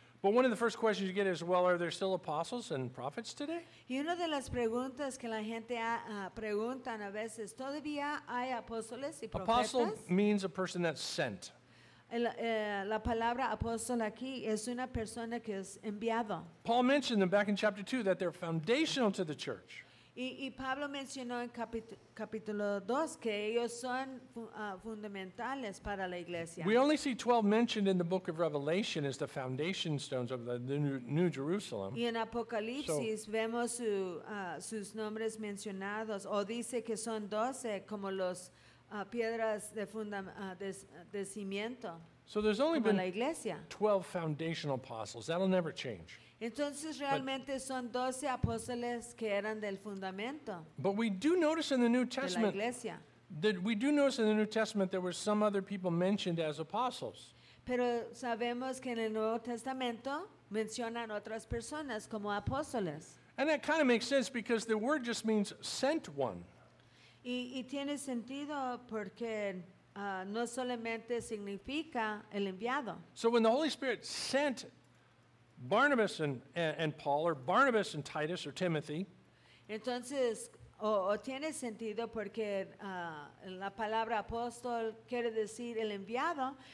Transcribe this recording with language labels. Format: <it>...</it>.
<en>But one of the first questions you get is, well, are there still apostles and prophets today?</en> <es>Y una de las preguntas que la gente preguntan a veces, ¿todavía hay apóstoles y profetas?</es> <en>Apostle means a person that's sent.</en> <es>La palabra apóstol aquí es una persona que es enviado.</es> <en>Paul mentioned them back in chapter 2 that they're foundational to the church.</en> <es>Y Pablo mencionó en capítulo 2 que ellos son fundamentales para la iglesia.</es> <en>We only see 12 mentioned in the book of Revelation as the foundation stones of the New Jerusalem.</en> <es>Y en Apocalipsis so, vemos sus nombres mencionados, o dice que son 12 como los piedras de de cimiento.</es> <en>So there's only</en> <es>como</es> <en>been 12 foundational apostles. That'll never change.</en> <es>Entonces realmente son 12 apóstoles que eran del fundamento.</es> <en>But we do notice in the New Testament that there were some other people mentioned as apostles.</en> <es>Pero sabemos que en el Nuevo Testamento mencionan otras personas como apóstoles.</es> <en>And that kind of makes sense because the word just means sent one.</en> <es>Y tiene sentido porque no solamente significa el enviado.</es> <en>So when the Holy Spirit sent Barnabas and Paul, or Barnabas and Titus, or Timothy.</en> <es>Entonces, o tiene sentido porque la palabra apóstol quiere decir el enviado.</es>